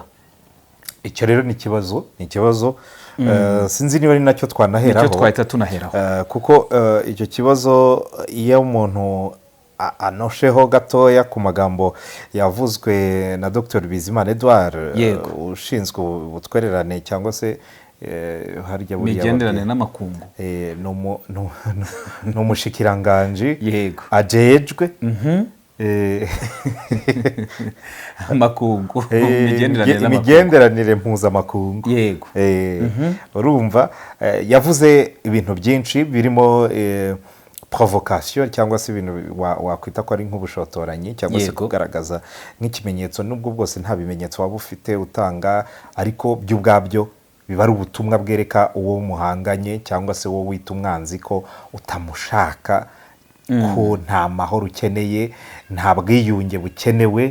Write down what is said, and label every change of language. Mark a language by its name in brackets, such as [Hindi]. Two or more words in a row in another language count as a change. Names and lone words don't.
[Kinyarwanda] Icyo rero ni ikibazo sinzi niba ari nacyo twanaheraho, nicyo twahita tunaheraho kuko icyo kibazo iyo umuntu anosheho gatoya ku magambo yavuzwe na Dr Bizimana Edouard ushinzwe ubutwererane cyangwa se harya buriya [Rundi] imigenderanire n'amakungu, ni umushikiranganji ajejwe amakungu imigenderanire mpuzamakungu. Yego. [Kinyarwanda] Urumva yavuze ibintu byinshi birimo provocation cyangwa se ibintu wakwita ko ari nk'ubushotoranyi cyangwa se kugaragaza nk'ikimenyetso, nubwo bwose nta bimenyetso waba ufite utanga, ariko byo ubwabyo biba ari ubutumwa bwereka uwo muhanganye cyangwa se uwo wita umwanzi ko utamushaka, ko nta mahoro ukeneye, nta bwiyunge bukenewe.